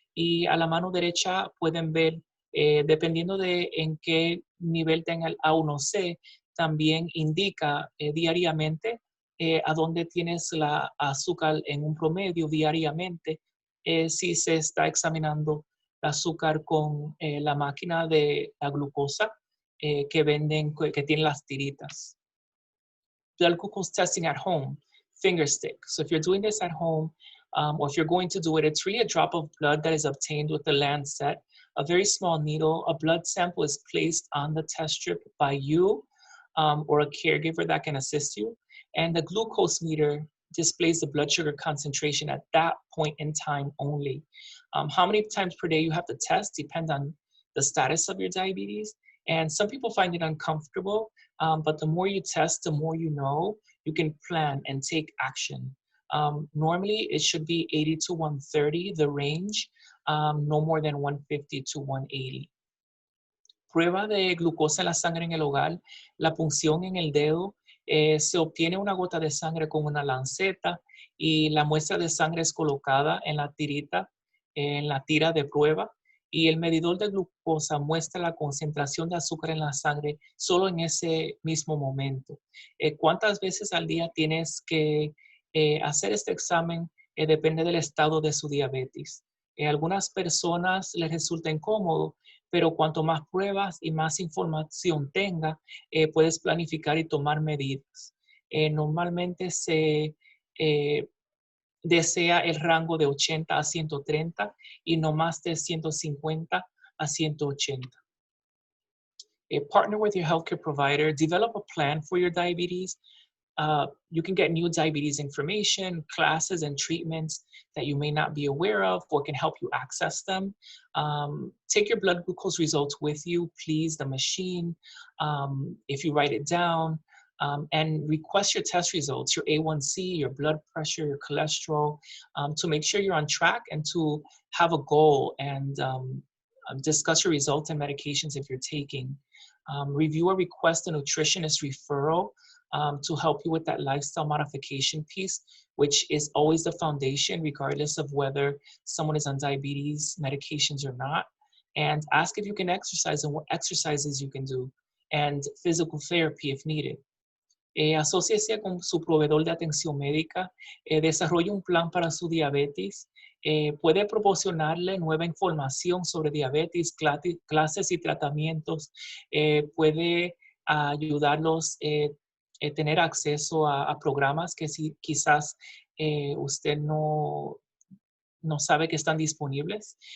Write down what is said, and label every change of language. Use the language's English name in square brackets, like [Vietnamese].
[Spanish] Y a la mano derecha pueden ver, dependiendo de en qué nivel tenga el A1C, también indica diariamente a dónde tienes la azúcar en un promedio diariamente, si se está examinando el azúcar con la máquina de la glucosa que venden, que tienen las tiritas. [English] Blood glucose testing at home, finger stick. So if you're doing this at home, or if you're going to do it, it's really a drop of blood that is obtained with the lancet, a very small needle. A blood sample is placed on the test strip by you or a caregiver that can assist you. And the glucose meter displays the blood sugar concentration at that point in time only. How many times per day you have to test depends on the status of your diabetes. And some people find it uncomfortable, but the more you test, the more you know, you can plan and take action. Normally, it should be 80 to 130, the range, no more than 150 to 180. [Spanish] Prueba de glucosa en la sangre en el hogar, la punción en el dedo, se obtiene una gota de sangre con una lanceta y la muestra de sangre es colocada en la tirita, en la tira de prueba, y el medidor de glucosa muestra la concentración de azúcar en la sangre solo en ese mismo momento. ¿Cuántas veces al día tienes que hacer este examen? Depende del estado de su diabetes. Algunas personas les resulta incómodo, pero cuanto más pruebas y más información tenga, puedes planificar y tomar medidas. Normalmente se desea el rango de 80 a 130 y no más de 150 a 180. [English] Partner with your healthcare provider, develop a plan for your diabetes. You can get new diabetes information, classes, and treatments that you may not be aware of or can help you access them. Take your blood glucose results with you, please, the machine, if you write it down, and request your test results, your A1C, your blood pressure, your cholesterol, to make sure you're on track and to have a goal and discuss your results and medications if you're taking. Review or request a nutritionist referral to help you with that lifestyle modification piece, which is always the foundation, regardless of whether someone is on diabetes medications or not. And ask if you can exercise and what exercises you can do, and physical therapy if needed. [Spanish] Asóciese con su proveedor de atención médica, desarrolle un plan para su diabetes, puede proporcionarle nueva información sobre diabetes, clases y tratamientos, puede ayudarlos a tener acceso a programas que si, quizás usted no sabe que están disponibles.